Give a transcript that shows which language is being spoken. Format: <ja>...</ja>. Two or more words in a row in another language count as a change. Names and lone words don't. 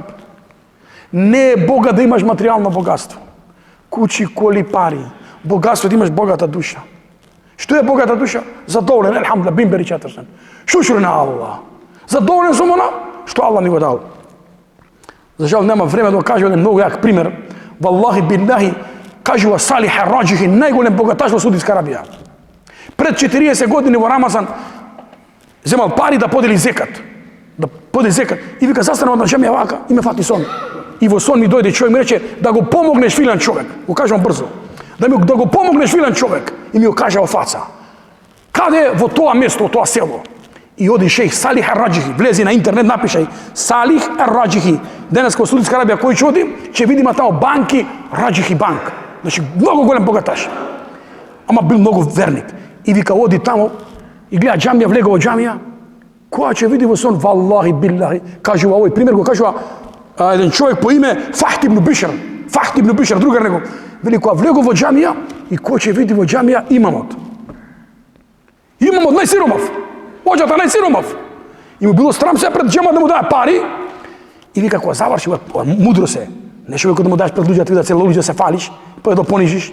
<mk>Не е бога да имаш материјално богатство. Куќи, коли, пари. Богатство да имаш богата душа. Што е богата душа? Задоволен, елхамдулилlah, бимбери 400. Шушур на Аллах. Задоволен сум она што Аллах ни го дал. За жал нема време да кажам еден многу јак пример.</mk> <ar>والله بالله,</ar> <mk>кажува Салих ар-Раџихи, најголем богаташ во Саудитска Арабија. Пред 40 години во Рамазан земал пари да подели зекат. Да подели зекат. И вика: застанав на џамија вака, и ме фати сон. И во сон ми дојде човек, ми рече: да го помогнеш филан човек. Го кажам брзо. Да го помогнеш филан човек. И ми го кажа во фаца. Каде во тоа место, во тоа село? И оди шејх Салих ар-Раџихи, влези на интернет, напишај Салих ар-Раџихи. Денес во Саудитска Арабија кој ќе оди, ќе видиме тамо банки, Раџихи банк. Значи многу голем богаташ. Ама бил многу верник. И вика: оди тамо и гледа џамија, влега во џамија. Која ќе види во сон?</mk> <ar>والله بالله,</ar> <mk>кажува овој пример, го кажува еден човек по име Фахт ибн Бишр. Фахт ибн Бишр, другар него. Вели: која влегов во џамија, и кој ќе види во џамија? Имамот. Имамот најсиромав. Оđата најсиромав. И му било срам се пред џема да му даде пари. И вика: кога заврши, мудро се. Не човек да му дадеш пред луѓе, да видат цел луѓе се фалиш, па да понижиш.</mk>